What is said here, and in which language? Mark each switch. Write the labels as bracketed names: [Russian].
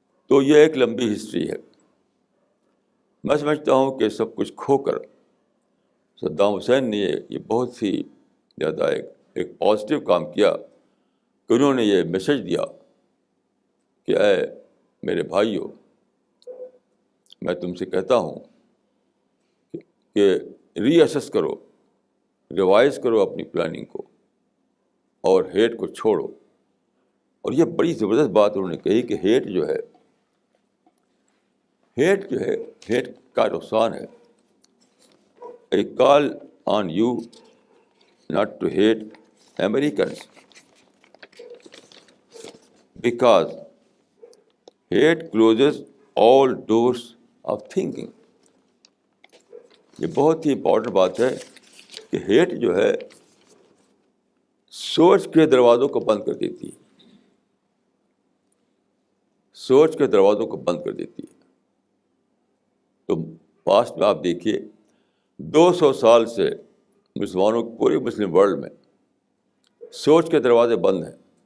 [Urdu] تو یہ ایک لمبی ہسٹری ہے. میں سمجھتا ہوں کہ سب کچھ کھو کر صدام حسین نے یہ بہت ہی زیادہ ایک پازیٹیو کام کیا کہ انہوں نے یہ میسج دیا کہ اے میرے بھائیو، میں تم سے کہتا ہوں کہ ری اسیس کرو، ریوائز کرو اپنی پلاننگ کو، اور ہیٹ کو چھوڑو. اور یہ بڑی زبردست بات انہوں نے کہی کہ ہیٹ جو ہے ہیٹ کا نقصان ہے. [English] I call on you not to hate Americans because hate closes all doors of thinking. [Urdu] یہ بہت ہی امپورٹنٹ بات ہے کہ ہیٹ جو ہے سوچ کے دروازوں کو بند کر دیتی ہے، سوچ کے دروازوں کو بند کر دیتی ہے. تو پاسٹ میں آپ دیکھیے 200 سال سے مسلمانوں پورے مسلم ورلڈ میں سوچ کے دروازے بند ہیں.